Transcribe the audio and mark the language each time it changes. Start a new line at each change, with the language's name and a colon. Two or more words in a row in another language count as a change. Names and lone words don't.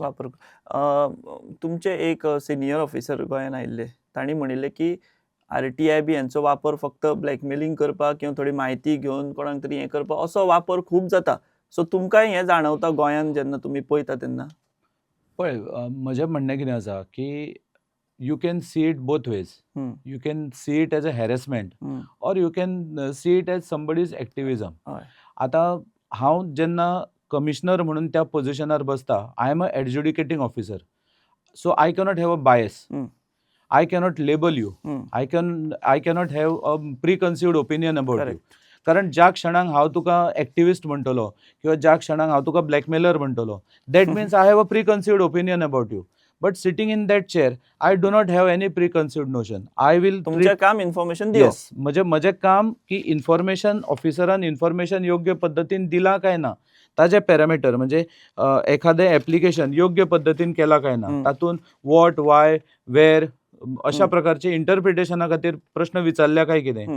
Konkani: वापर तुमचे एक सिनियर ऑफिसर गोंयान आयिल्ले, तांणी म्हणिल्लें की आरटीआय बी हांचो वापर फक्त ब्लॅकमेलिंग करपाक किंवा थोडी म्हायती घेवन कोणाक तरी हें करपाक असो वापर खूब जाता. सो तुमकांय हें जाणवता गोंयान जेन्ना तुमी पळयता तेन्ना? पळय, म्हजें म्हणणें कितें आसा की
English: you can see it both ways. You can see it as a harassment or you can see it as somebody's activism.
Konkani: आता हांव जेन्ना कमिशनर म्हणून त्या पोझिशनार बसता,
English: I am a adjudicating officer, so I cannot have a bias. I cannot label you. I cannot have a pre conceived opinion about you.
Konkani: कारण ज्या क्षणाक हांव तुका एक्टिविस्ट म्हणटलो किंवा ज्या क्षणाक हांव तुका ब्लॅकमेलर म्हणटलो,
English: that means I have a pre conceived opinion about you. But sitting in that chair, I do not have any preconceived notion. I will.
Konkani: तुमचे काम इन्फॉर्मेशन दिवप. Yes, म्हजें काम की इन्फॉर्मेशन ऑफिसरान इन्फॉर्मेशन योग्य पद्दतीन दिला काय ना, ताजे पॅरामिटर म्हणजे एखादें ऍप्लिकेशन योग्य पद्दतीन केला काय ना, तातून
English: what, why, where
Konkani: अशा प्रकारचे इंटरप्रिटेशना खातीर प्रश्न विचारल्या काय कितें.